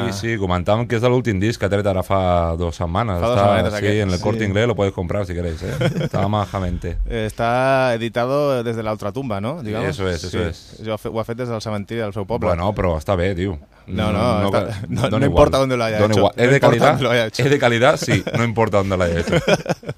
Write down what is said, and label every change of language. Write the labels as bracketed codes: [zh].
[ca] Sí, sí, comentàvem que és de l'últim disc que ha tret ara fa dues setmanes. Fa dues setmanes, [es] sí, en el Corte Inglés lo puedes comprar si queréis, eh? Está majamente. [ca] Està editado des de l'altra tumba, no? [es] Digamos. Eso es, eso es. Sí. [ca] Ho ha fet des del cementiri del seu poble. Bueno, però està bé, tio. [es] No importa dónde lo haya hecho. Es de calidad, sí, no importa dónde lo haya hecho.